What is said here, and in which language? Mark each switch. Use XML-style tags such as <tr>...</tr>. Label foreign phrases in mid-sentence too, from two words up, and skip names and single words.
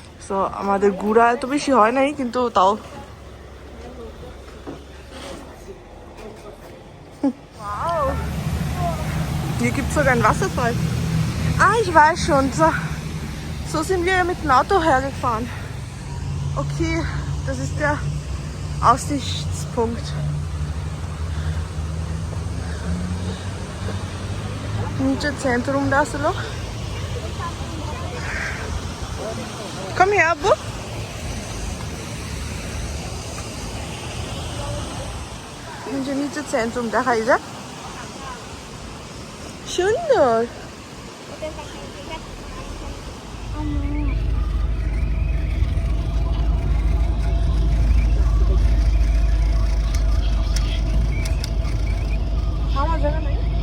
<bn>সো আমাদের ঘোরা এত বেশি হয় নাই, কিন্তু তাও wow.</bn> <de>Hier gibt es sogar einen Wasserfall. Ah, ich weiß schon. So sind wir mit dem Auto hergefahren. Okay, das ist der Aussichtspunkt. Nicze Zentrum da so noch. Komm her, Abu.</de> <bn>Nicze Zentrum দেখা যায়। সুন্দর। আমার জায়গা নাই।</bn>